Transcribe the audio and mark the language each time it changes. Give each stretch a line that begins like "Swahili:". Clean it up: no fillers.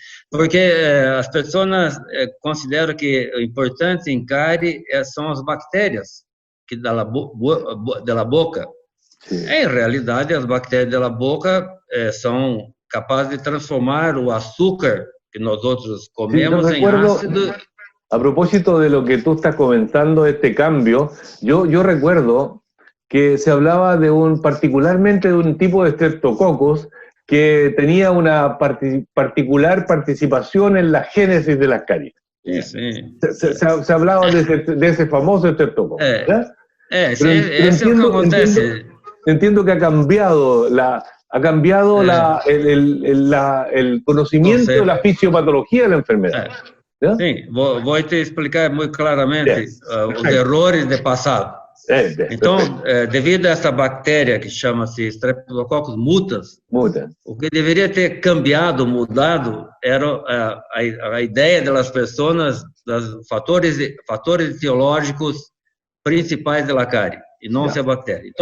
Portuguese: Porque as pessoas consideram que o importante em cárie são as bactérias que da boca. Em realidade, as bactérias da boca são capazes de transformar o açúcar que nós outros comemos em ácido.
Spanish: A propósito de lo que tú estás comentando, este cambio, yo recuerdo que se hablaba particularmente de un tipo de Streptococcus que tenía una particular participación en la génesis de las caries. Sí. Se hablaba de ese famoso Streptococcus. Eso es lo que acontece. Entiendo que ha cambiado el conocimiento de la fisiopatología de la enfermedad.
Portuguese: Sim, vou te explicar muito claramente os errores do passado. Então, devido a essa bactéria que chama-se Streptococcus mutans, o que deveria ter cambiado, mudado, era a ideia das pessoas dos fatores etiológicos principais da cárie, e não a bactéria.